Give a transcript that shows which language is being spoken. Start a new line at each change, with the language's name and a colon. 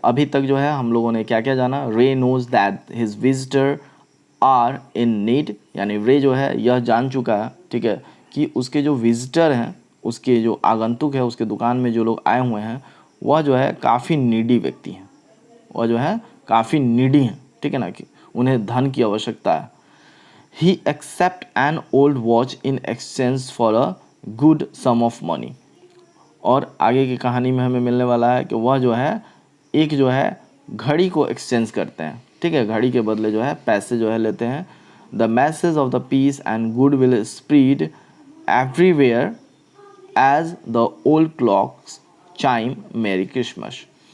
Hindi: अभी तक जो है हम लोगों ने क्या क्या जाना।
English: Ray knows that his visitor are in need,
Hindi: यानी रे जो है यह जान चुका है, ठीक है, कि उसके जो विजिटर हैं, उसके जो आगंतुक है, उसके दुकान में जो लोग आए हुए हैं, वह जो है काफ़ी नीडी व्यक्ति हैं, वह जो है काफ़ी नीडी हैं, ठीक है ना, कि उन्हें धन की आवश्यकता है।
English: He accept an old watch in exchange for a good sum of money।
Hindi: और आगे की कहानी में हमें मिलने वाला है कि वह जो है एक जो है घड़ी को एक्सचेंज करते हैं, ठीक है, घड़ी के बदले जो है पैसे जो है लेते हैं।
English: The message of the peace and good will spread everywhere as the old clocks chime merry Christmas.